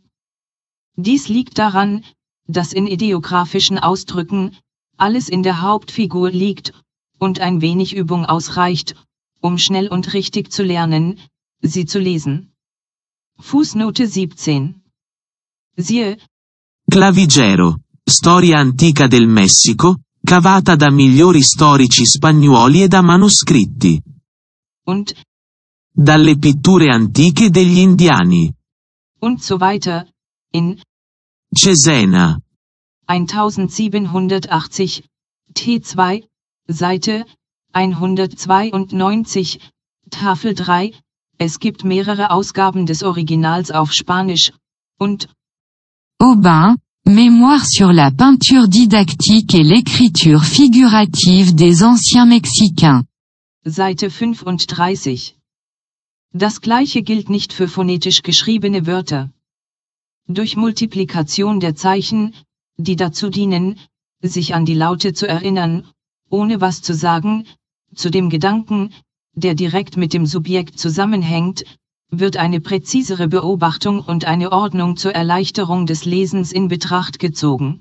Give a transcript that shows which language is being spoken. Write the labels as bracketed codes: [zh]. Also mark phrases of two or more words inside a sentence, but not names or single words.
[de] Dies liegt daran, dass in ideographischen Ausdrücken alles in der Hauptfigur liegt, und ein wenig Übung ausreicht, um schnell und richtig zu lernen, sie zu lesen. Fußnote 17. Siehe Clavigero, [it] storia antica del Messico, cavata da migliori storici spagnuoli e da manoscritti. [de] und [it] Dalle pitture antiche degli indiani. [de] und so weiter, in Cesena. 1780, T2, Seite 192, Tafel 3, es gibt mehrere Ausgaben des Originals auf Spanisch, und [fr] Aubin, Mémoire sur la peinture didactique et l'écriture figurative des anciens Mexicains. [de] Seite 35. Das gleiche gilt nicht für phonetisch geschriebene Wörter. Durch Multiplikation der Zeichen, die dazu dienen, sich an die Laute zu erinnern, ohne was zu sagen, zu dem Gedanken, der direkt mit dem Subjekt zusammenhängt, wird eine präzisere Beobachtung und eine Ordnung zur Erleichterung des Lesens in Betracht gezogen.